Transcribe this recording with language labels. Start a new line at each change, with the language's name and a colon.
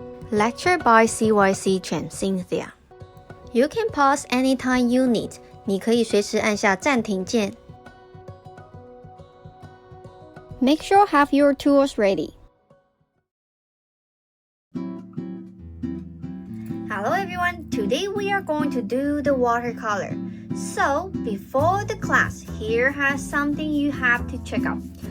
English: Lecture by CYC Chen Cynthia. You can pause anytime you need.
Chinese: 你可以随时按下暂停键。
English: Make sure have your tools ready. Hello everyone, today we are going to do the watercolor. So, before the class, here has something you have to check out.